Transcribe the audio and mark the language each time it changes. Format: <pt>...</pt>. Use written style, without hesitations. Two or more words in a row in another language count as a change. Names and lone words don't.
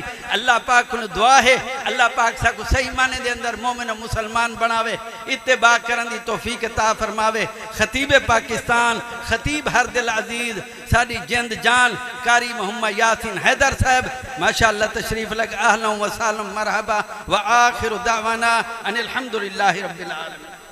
<pa>اللہ پاک کو دعا ہے اللہ پاک سا کو صحیح معنے دے اندر مومن مسلمان بناوے، اتباع کرن دی توفیق عطا فرماوے. خطیب پاکستان خطیب ہر دل عزیز ساڈی جند جان قاری محمد یاسین حیدر صاحب ماشاءاللہ تشریف لگ.</pa> <ar>أهلا وسهلا مرحبا وآخر دعوانا أن الحمد لله رب العالمين.</ar>